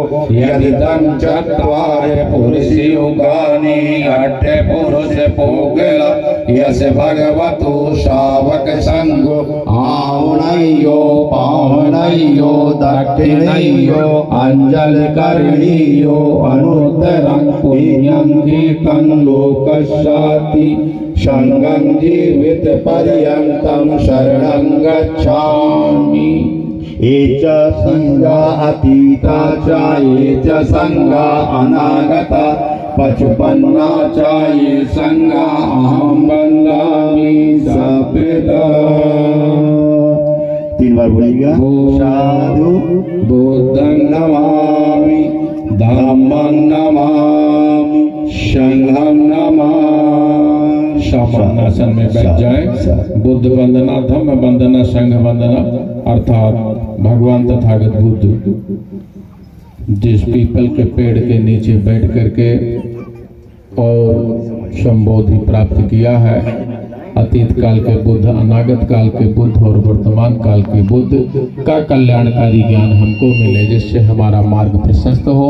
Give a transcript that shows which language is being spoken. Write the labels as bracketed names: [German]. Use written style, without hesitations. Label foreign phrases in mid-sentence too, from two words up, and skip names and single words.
[Pali] यदि तं चत्वारि पुरुषयुगानि अष्ट पुरुष पोगला यस भगवतो शावक संघो आवणयो पावनयो दक्षिणयो अंजलिकरणीयो अनुत्तरं पुण्यं कीर्तं लोकस्याति संघं जीवित पर्यन्तं शरणं गच्छामि। ये च संघा अतीता च ये च संघा अनागता पचपन्ना च ये संघा अहं वन्दामि सर्वदा। [Hindi] 3 बार बोलिएगा। [Pali] साधु बुद्धं नमामि धम्मं नमामि संघं नमामि। [Hindi] शापनासन में बैठ जाए। बुद्ध वंदना धम्म वंदना संघ वंदना अर्थात भगवान तथागत बुद्ध जिस पीपल के पेड़ के नीचे बैठ करके और संबोधि प्राप्त किया है अतीत काल के बुद्ध अनागत काल के बुद्ध और वर्तमान काल के बुद्ध का कल्याणकारी ज्ञान हमको मिले जिससे हमारा मार्ग प्रशस्त हो।